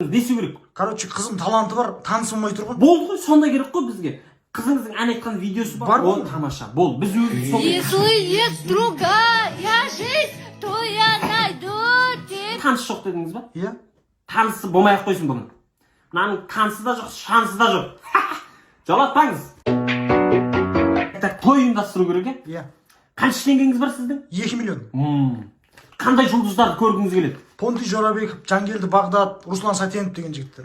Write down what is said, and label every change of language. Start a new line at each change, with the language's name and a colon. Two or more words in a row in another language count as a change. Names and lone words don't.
Kazakh: Десе керек. Короче, қызым таланты бар, танысылмай тұр ғой. Болды ғой, сонда керек қой бізге. Қызыңыздың ән айтқан видеосы бар. Ол тамаша. Бол, біз өзіміз сол.
Russian: Если есть другая жизнь, то я найду тебя.
Kazakh: Таныс жоқ дедіңіз ба? Иә. Танысы болмай-ақ қойсын бүгін. Мынаның танысы да жоқ, шансы да жоқ. Жолатпаңыз. Той ұйымдастыру керек, Иә. қанша теңгеңіз бар сіздің? 2 миллион. Қандай жұлдыздарды көргіңіз келеді? Понти Жорабеков, Жангелді Бағдат, Руслан Сатенов деген жігіттер.